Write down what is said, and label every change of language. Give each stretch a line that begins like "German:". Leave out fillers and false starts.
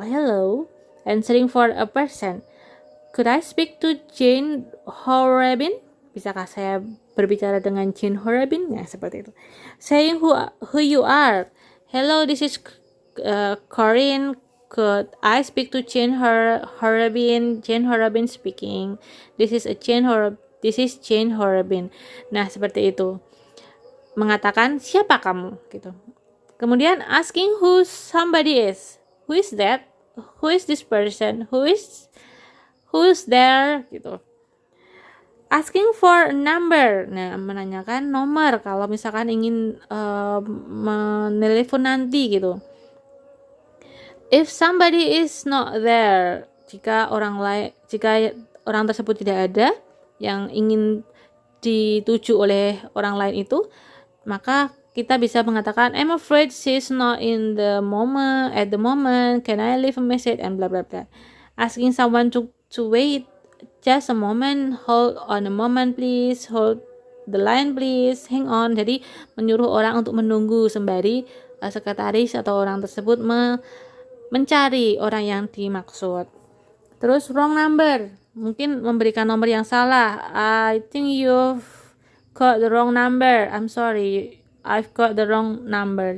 English: Hello, answering for a person. Could I speak to Jane Horabin?
Indonesian: Bisakah saya berbicara dengan Jane Horabin? Nah, seperti itu.
English: Saying who you are. Hello, this is Corinne. Could I speak to Jane Horabin? Jane Horabin speaking. This is Jane Horabin.
Indonesian: Nah, seperti itu. Mengatakan siapa kamu gitu.
English: Kemudian asking who somebody is. Who is that? Who is this person? Who's there gitu. Asking for a number.
Indonesian: Nah, menanyakan nomor kalau misalkan ingin menelepon nanti gitu.
English: If somebody is not there,
Indonesian: jika orang tersebut tidak ada yang ingin dituju oleh orang lain itu, maka kita bisa mengatakan
English: I'm afraid she's not in the moment
Indonesian: at the moment.
English: Can I leave a message and blah blah blah. Asking someone to wait just a moment, hold on a moment please, hold the line please, hang on.
Indonesian: Jadi menyuruh orang untuk menunggu sembari sekretaris atau orang tersebut mencari orang yang dimaksud. Terus wrong number, mungkin memberikan nomor yang salah.
English: I think you've got the wrong number. I'm sorry, I've got the wrong number.